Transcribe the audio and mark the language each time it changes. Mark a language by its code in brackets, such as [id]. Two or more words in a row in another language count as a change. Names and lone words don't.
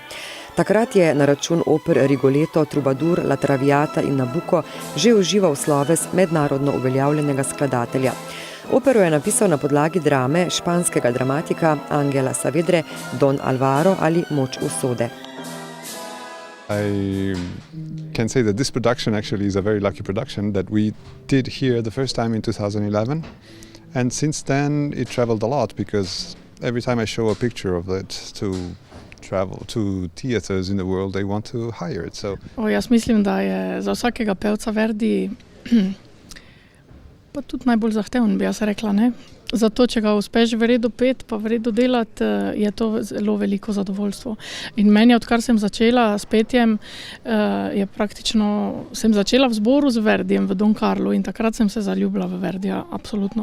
[sl] Takrat je na račun oper Rigoletto, Troubadour, La Traviata in Nabucco že užival sloves mednarodno uveljavljenega skladatelja. Opero je napisal na podlagi drame španskega dramatika Ángela Saavedre Don Alvaro ali Moč usode. [en] I can say that this production actually is a very lucky production that we did here the first time in 2011, and since then it traveled a lot because every time I show a picture of it to travel to theaters in the world, they want to hire it. [sl] Jaz mislim, da je za vsakega pevca Verdi pa tudi najbolj zahteven, bi jaz rekla, ne? Zato, če ga uspeš v redu pet, pa v redu delati, je to zelo veliko zadovoljstvo. In meni, odkar sem začela s petjem, je praktično, sem začela v zboru z Verdijem v Don Carlu in takrat sem se zaljubila v Verdija, absolutno.